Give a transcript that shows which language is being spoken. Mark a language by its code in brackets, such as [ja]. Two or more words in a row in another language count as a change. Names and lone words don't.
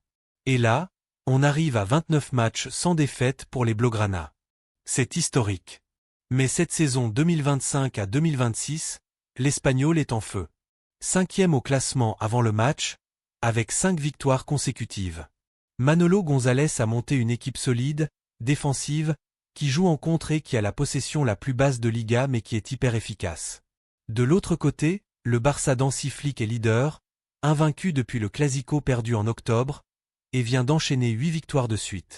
[fr] Et là, on arrive à 29 matchs sans défaite pour les Blaugrana. C'est historique. Mais cette saison 2025 à 2026, l'Espanyol est en feu. 5e au classement avant le match, avec 5 victoires consécutives. Manolo González a monté une équipe solide, défensive, qui joue en contre et qui a la possession la plus basse de Liga mais qui est hyper efficace. De l'autre côté, le Barça d'Hansi Flick est leader, invaincu depuis le Clásico perdu en octobre, et vient d'enchaîner 8 victoires de suite.